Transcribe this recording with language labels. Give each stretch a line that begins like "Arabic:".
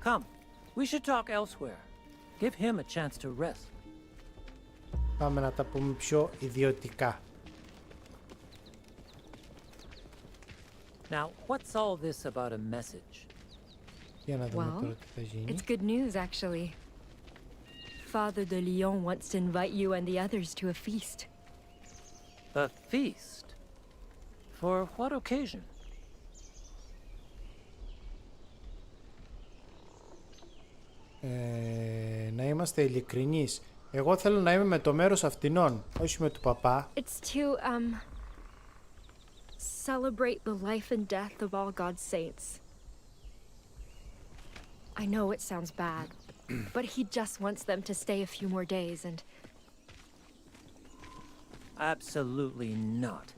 English: Come, we should talk elsewhere. Give him a chance to rest.
Greek: Πάμε να τα πούμε πιο ιδιωτικά.
English: Now, what's all this about a message?
Greek: Για να δούμε
English: Well,
Greek: τώρα τι θα γίνει.
English: it's good news, actually. Father de Lyon wants to invite you and the others to a feast. A feast? For what occasion?
Greek: Να είμαστε ειλικρινείς. Εγώ θέλω να είμαι με το μέρος αυτινών, όχι με του παπά.
English: It's to, celebrate the life and death of all God's saints. I know it sounds bad, but he just wants them to stay a few more days and... Absolutely not.